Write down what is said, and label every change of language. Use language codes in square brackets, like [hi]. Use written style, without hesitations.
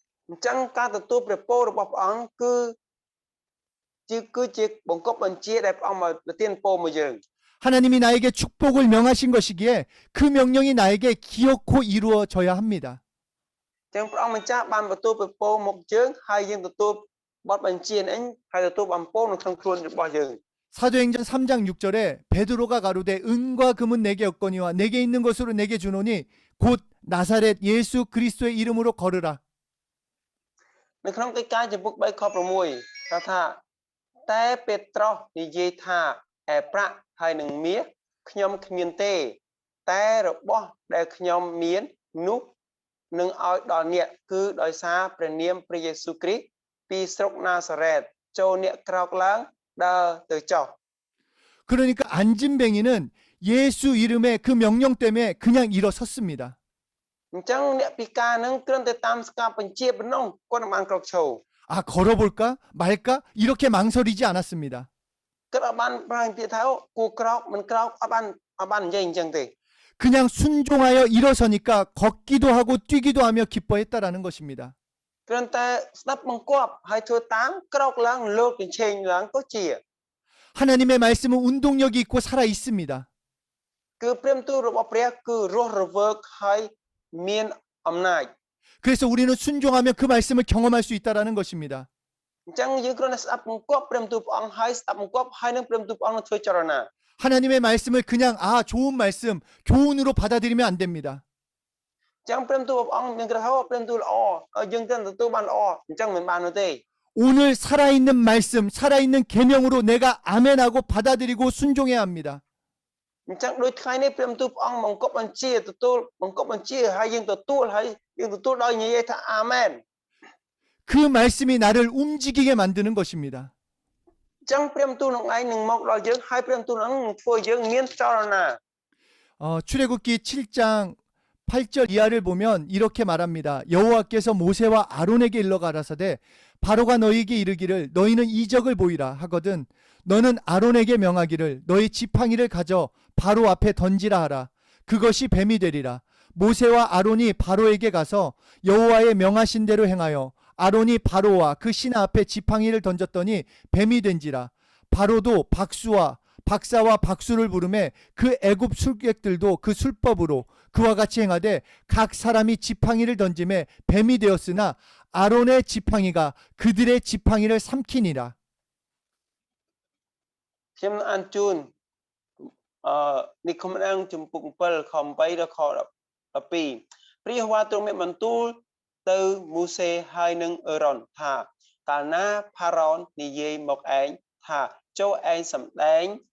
[km] អញ្ចឹងការទទួលព្រះពររបស់ព្រះអង្គគឺជាបង្កប់បញ្ជាដែលព្រះអង្គមកប្រទានពរមកយើង [ko] 하나님이 나에게 축복을 명하신 것이기에 그 명령이 나에게 기어코 이루어져야 합니다. [km] អញ្ចឹងព្រះអង្គម្ចាស់បានបន្ទូលព្រះពរមកយើងហើយយើងទទួលបទបញ្ជានេះហើយទទួលបំពរនៅក្នុងខ្លួនរបស់យើង [ko] 사도행전 3장 6절에 베드로가 가로되 은과 금은 내게 없거니와 내게 있는 것으로 내게 주노니 곧 나사렛 예수 그리스도의 이름으로 걸으라. [km] នៅក្នុងកិច្ចការចំពុក3ខ6ថាតែពេត្រុសនិយាយថាឯប្រាក់ហើយនឹងមាសខ្ញុំគ្មានទេតែរបស់ដែលខ្ញុំមាននោះនឹងឲ្យដល់អ្នកគឺដោយសារព្រះនាមព្រះយេស៊ូវគ្រីស្ទពីស្រុកណាសារ៉េតចូលអ្នកក្រោកឡើងដើរទៅចុះ [ko] 그러니까 안진뱅이는 예수 이름의 그 명령 때문에 그냥 일어섰습니다. [km] អញ្ចឹងអ្នកពិការនឹងគ្រាន់តែតាមស្ការបញ្ជាប៉ុណ្ណោះគាត់នឹងបានក្រោកឈរ [ko] 아, 걸어볼까 말까 이렇게 망설이지 않았습니다. [km] គាត់អត់បានប្រែពាក្យថាគួរក្រោកមិនក្រោកអត់បាននិយាយអញ្ចឹងទេ [ko] 그냥 순종하여 일어서니까 걷기도 하고 뛰기도 하며 기뻐했다라는 것입니다. [km] គ្រាន់តែស្ដាប់បង្គាប់ហើយធ្វើតាមក្រោកឡើងលោកជញ្ជែងឡើងក៏ជា [ko] 하나님의 말씀은 운동력이 있고 살아 있습니다. [km] គឺព្រះបន្ទូលរបស់ព្រះគឺរស់រវើកហើយមានអំណាច [ko] 그래서 우리는 순종하면 그 말씀을 경험할 수 있다라는 것입니다. [km] អញ្ចឹងយើងគ្រាន់តែស្ដាប់បង្គាប់ព្រះបន្ទូលព្រះអង្គហើយស្ដាប់បង្គាប់ហើយនឹងព្រះបន្ទូលព្រះអង្គនឹងធ្វើចលនា [ko] 하나님의 말씀을 그냥 좋은 말씀, 교훈으로 받아들이면 안 됩니다. [km] អញ្ចឹងព្រះបន្ទូលព្រះអង្គមានក្រហមព្រះបន្ទូលល្អយើងទៅទទួលបានល្អអញ្ចឹងមិនបាននោះទេ [ko] 오늘 살아있는 말씀, 살아있는 계명으로 내가 아멘하고 받아들이고 순종해야 합니다. [km] អញ្ចឹងដូចថ្ងៃនេះព្រះបន្ទូលព្រះអង្គបង្គាប់បញ្ជាទទួលបង្គាប់បញ្ជាហើយយើងទទួលដោយនិយាយថាអាមែន [ko] 그 말씀이 나를 움직이게 만드는 것입니다. [km] អញ្ចឹងព្រះបន្ទូលនឹងឯងនឹងមកដល់យើងហើយព្រះបន្ទូលនឹងធ្វើយើងមានចលនា [ko] 출애굽기 7장 8절 이하를 보면 이렇게 말합니다. 여호와께서 모세와 아론에게 일러 가라사대 바로가 너희에게 이르기를 너희는 이적을 보이라 하거든 너는 아론에게 명하기를 너희 지팡이를 가져 바로 앞에 던지라 하라. 그것이 뱀이 되리라. 모세와 아론이 바로에게 가서 여호와의 명하신 대로 행하여 아론이 바로와 그 신하 앞에 지팡이를 던졌더니 뱀이 된지라. 바로도 박사와 박수를 부르매 그 애굽 술객들도 그 술법으로 그와 같이 행하되 각 사람이 지팡이를 던짐에 뱀이 되었으나 아론의 지팡이가 그들의 지팡이를 삼키니라. [km] ខ្ញុំអានជូននិគមអង្គចំពុក7ខ8ដល់ខ12ព្រះយេហូវ៉ាទ្រង់មានបន្ទូលទៅមូសេហើយនឹងអេរ៉ុនថាកាលណាផារ៉ោននិយាយមកឯងថាចូលឯងសម្ដែង